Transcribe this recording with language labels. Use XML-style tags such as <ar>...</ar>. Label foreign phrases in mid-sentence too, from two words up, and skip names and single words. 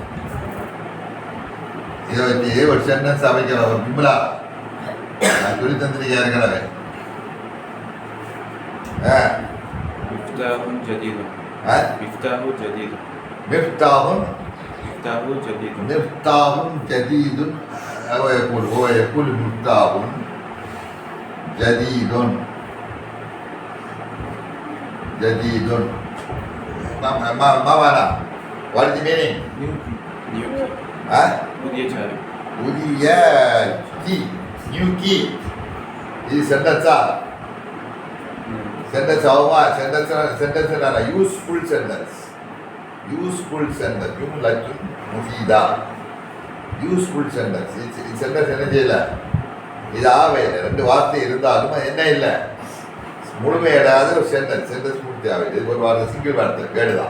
<ta>இதை வச்சு ஒரு சென்டென்ஸ் அமைக்கணும். ஒரு ஜும்லா நான் சொல்லி தந்திருக்கேன் ஏற்கனவே.</ta> <ar>مفتاحٌ جديدٌ. هو يقول مفتاح جديد. ما معنى؟</ar> <en>What is the meaning? New key. This is sentence. Sentence ஆகுமா? Sentence என்ன? Useful sentence.</en> <ar>جملةٌ مفيدة.</ar> <en>useful sentence.</en> <ta>இது சென்டென்ஸ் என்ன செய்யல? இது ஆவையில் 2 வார்த்தை இருந்தாலும் என்ன இல்லை? முழுமையடையாத ஒரு சென்டென்ஸ் பூர்த்தி ஆகுது. இது ஒரு வார்த்தை, சிங்கிள் வார்த்தை, வேர்டு தான்.</ta>